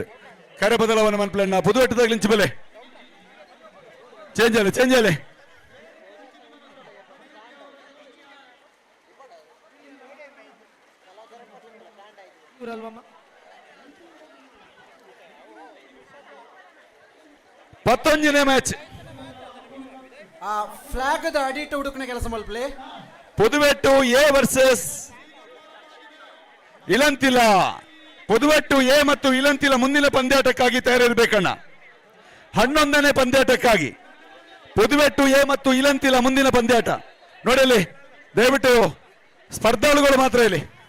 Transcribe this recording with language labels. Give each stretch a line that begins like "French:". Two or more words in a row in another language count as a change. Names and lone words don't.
Tulu: ಕರೆ ಬದಲಾವಣೆ ಮನ್ಪ್ಲಣ್ಣ ಪುದುವೆಟ್ಟದಾಗ ಲಿಂಚ್ ಬೆಲೆ ಚೇಂಜ್ ಅಲೆ 11ನೇ ಮ್ಯಾಚ್. ಆ ಫ್ಲಾಗ್ ಅಡಿಟ್ಟು ಹುಡುಕನ ಕೆಲಸ ಮಲ್ಪ್ಲೆ.
Kannada: ಪುದುವೆಟ್ಟು ಎ ವರ್ಸಸ್ ಇಲಂತಿಲ. ಪುದುವೆಟ್ಟು ಎ ಮತ್ತು ಇಲಂತಿಲ ಮುಂದಿನ ಪಂದ್ಯಾಟಕ್ಕಾಗಿ ತಯಾರಿರಬೇಕಣ್ಣ. 11ನೇ ಪಂದ್ಯಾಟಕ್ಕಾಗಿ ಪುದುವೆಟ್ಟು ಎ ಮತ್ತು ಇಲಂತಿಲ ಮುಂದಿನ ಪಂದ್ಯಾಟ ನೋಡಲಿ. ದಯವಿಟ್ಟು ಸ್ಪರ್ಧಾಳುಗಳು ಮಾತ್ರ ಇಲ್ಲಿ.